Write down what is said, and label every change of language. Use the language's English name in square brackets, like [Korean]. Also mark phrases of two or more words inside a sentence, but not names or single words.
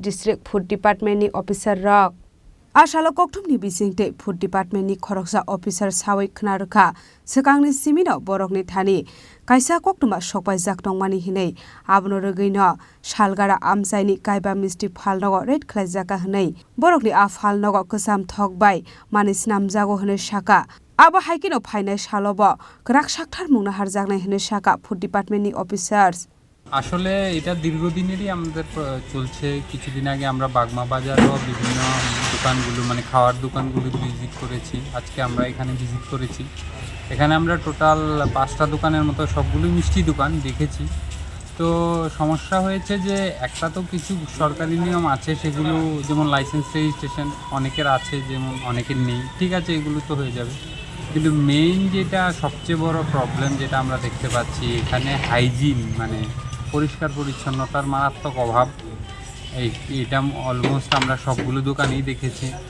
[Kok Borok] District Food Department ni officer rok Asalo kokthumni bisingte Food Department ni khoroksa officer sawai khnaruka sekangni simino borokni thani kaisa koktuma sokbai jaktongmani hinei abono rogeino Shalgara Amsaini Kaiba Misti Phalnago red khlaijaka hnei borokni a Phalnago kesam thok bai mani snam jago hne shaka Aba haikino phainai salobo krak sakthar mungna harjaknai hne shaka Food Department ni officers [Bangla] আসলে এটা দীর্ঘদিনেরই আমাদের চলছে কিছুদিন আগে আমরা বাগমা বাজারও বিভিন্ন দোকানগুলো মানে খাওয়ার দোকানগুলো ভিজিট করেছি আজকে আমরা এখানে ভিজিট করেছি এখানে আমরা টোটাল 5টা দোকানের মতো সবগুলোই মিষ্টি দোকান দেখেছি তো সমস্যা হয়েছে যে একটা তো কিছু সরকারি নিয়ম আছে সেগুলো যেমন [English] license registration [Bangla] অনেকের আছে যেমন অনেকের নেই ঠিক আছে এগুলো তো হয়ে যাবে কিন্তু মেইন যেটা সবচেয়ে বড় প্রবলেম যেটা আমরা দেখতে পাচ্ছি এখানে হাইজিন মানে পরিষ্কার পরিচ্ছন্নতার মারাত্মক অভাব এটা অলমোস্ট আমরা সবগুলো দোকানেই দেখেছি